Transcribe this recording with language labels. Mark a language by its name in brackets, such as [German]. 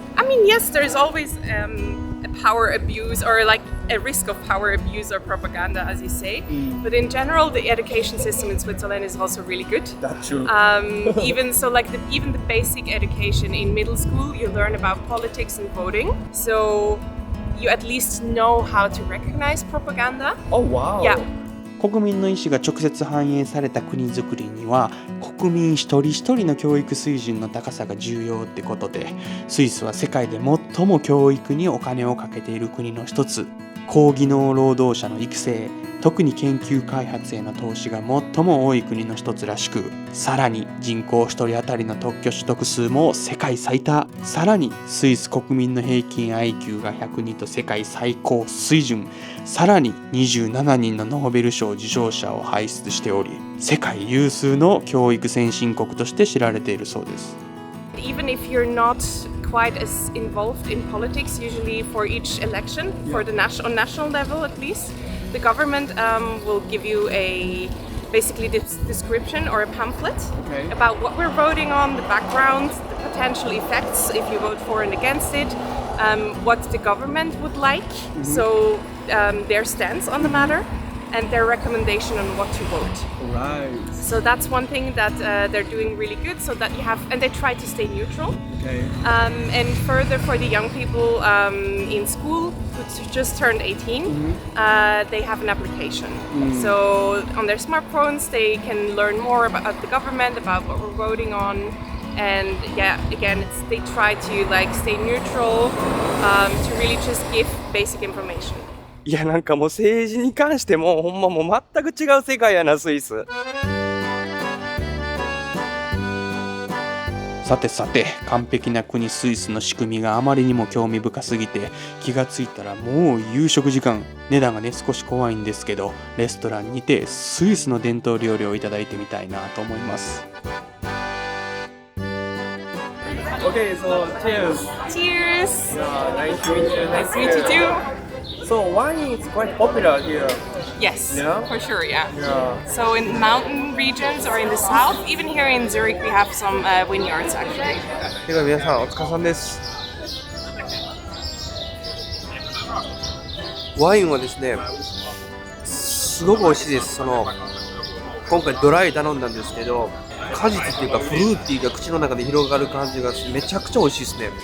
[English] I mean, yes, there's always a power abuse or like a risk of power abuse or propaganda, as you say. But in general, the education system in Switzerland is also really good. That's true. Even so, like even the basic education in middle school, you learn about politics and voting. So you at least know how to recognize propaganda. Oh wow. Yeah. [Japanese] 国民の意思が直接反映された国づくりには国民一人一人の教育水準の高さが重要ってことで、スイスは世界で最も教育にお金をかけている国の一つ。高技能労働者の育成、特に研究開発への投資が最も多い国の一つらしく、さらに人口1人当たりの特許取得数も世界最多。さらにスイス国民の平均 IQ が102と世界最高水準。さらに27人のノーベル賞受賞者を輩出しており、世界有数の教育先進国として知られているそうです。 [English] Even if you're not quite as involved in politics, usually for each election, for the on national level at least, the government will give you basically this description or a pamphlet about what we're voting on, the background, the potential effects if you vote for and against it, what the government would like, so their stance on the matter, and their recommendation on what to vote. Right. So that's one thing that they're doing really good, so that you have, and they try to stay neutral. Okay. And further for the young people in school who just turned 18, they have an application. So on their smartphones, they can learn more about the government, about what we're voting on. And yeah, again, they try to like stay neutral to really just give basic information. [Japanese] いやなんかもう政治に関してもほんまもう全く違う世界やなスイス。さてさて、完璧な国スイスの仕組みがあまりにも興味深すぎて、気がついたらもう夕食時間。値段がね少し怖いんですけど、レストランにてスイスの伝統料理をいただいてみたいなと思います。 [English] Okay, so cheers. Cheers! Yeah, nice to meet you. Nice to meet you too. So wine is quite popular here. Yes, Yeah? for sure, yeah. Yeah. So in mountain regions or in the south, even here in Zurich, we have some vineyards actually. [Japanese] では皆さんお疲れ様です。ワインはですね、すごく美味しいです。今回ドライ頼んだんですけど、果実っていうかフルーティーが口の中で広がる感じがしてめちゃくちゃ美味しいですね。